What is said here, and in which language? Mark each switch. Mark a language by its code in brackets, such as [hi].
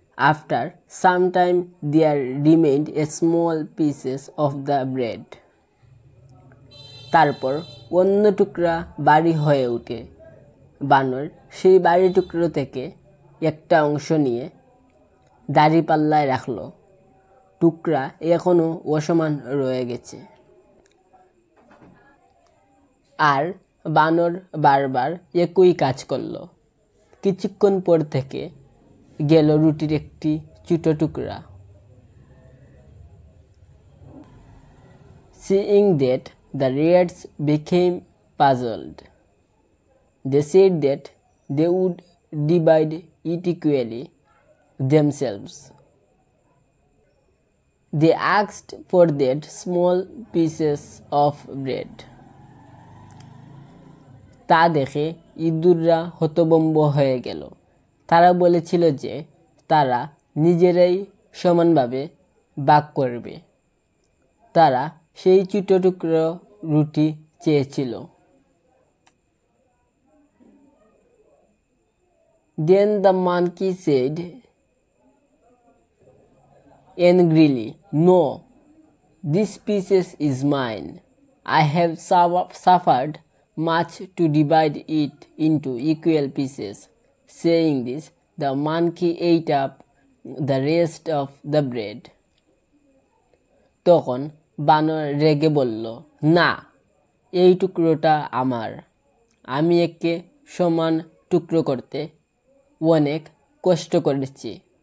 [en] After some time there remained a small pieces of the bread. [bn] তারপর অন্য টুকরা ভারী হয়ে ওঠে। বানর সেই বাড়ি টুকরো থেকে একটা অংশ নিয়ে দাঁড়িপাল্লায় রাখল। টুকরা এখনো অসমান রয়ে গেছে। আর বানর বারবার একই কাজ করল। কিছুক্ষণ পর থেকে গেল রুটির একটি ছোট টুকরা। [en] Seeing that, the rats became puzzled. They said that they would divide it equally themselves. They asked for that small pieces of bread. [bn] তা দেখে ইঁদুররা হতভম্ব হয়ে গেল। তারা বলেছিল যে তারা নিজেরাই সমানভাবে ভাগ করবে। তারা সেই ছোট টুকরো রুটি চেয়েছিল। [en] Then the monkey said angrily, "No, this piece is mine. I have suffered much to divide it into equal pieces." Saying this, the monkey ate up the rest of the bread. [bn] তখন বানর রেগে বলল, "না, এই টুকরোটা আমার। আমি একে সমান টুকরো করতে অনেক কষ্ট করেছি।"